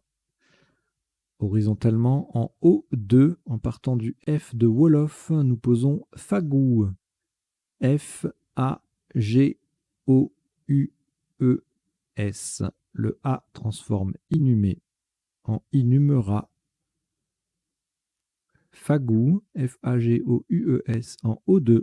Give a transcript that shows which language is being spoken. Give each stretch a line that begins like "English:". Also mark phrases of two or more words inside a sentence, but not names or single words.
French: Horizontalement, en O2, en partant du F de Wolof, nous posons Fagou. F-A-G-O-U-E-S. Le A transforme inhumé en inhumera. Fagou, F-A-G-O-U-E-S en O2.